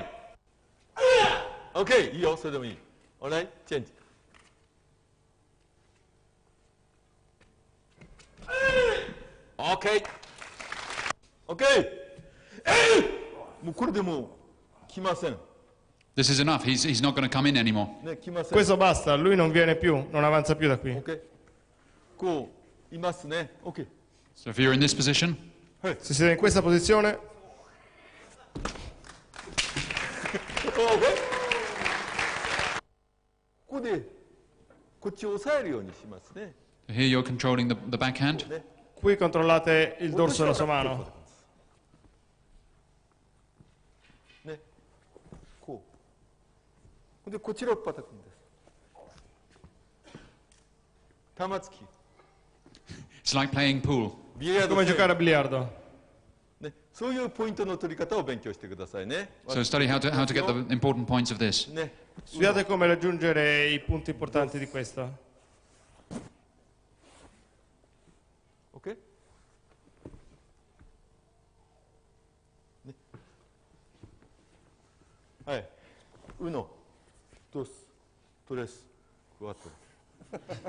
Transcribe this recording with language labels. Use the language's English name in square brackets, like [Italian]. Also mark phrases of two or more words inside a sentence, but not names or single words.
[Japanese] オッケー、いいよ、それでもいい。オーライ、チェンジ。オッケー。オッケー。もうこれでもう来ません。 [English] This is enough. He's not going to come in anymore. [Japanese] ね、来ません。 [Italian] Questo basta, lui non viene più, non avanza più da qui. [Japanese] オッケー。こういますね。オッケー。 [English] So if you're in this position, [Italian] Se siete in questa posizione, [Japanese] ここでこっちを押さえるようにしますね。 [English] here you're controlling the backhand. [Japanese] ね。 [Italian] qui controllate il dorso della sua mano. [Japanese] ね。こう。でこちらを叩くんです。玉突き。 [English] It's like playing pool. [Japanese] ビリヤード [Italian] Come [Japanese] 戦 [Italian] giocare a biliardo. [Japanese] ね。そういうポイントの取り方を勉強してくださいね。 [English] So study how to get the important points of this. [Japanese] ね。 [Italian] Studiate come raggiungere i punti importanti di questo. [Japanese] OK? ね。はい。 [Spanish] uno, dos, tres, cuatro.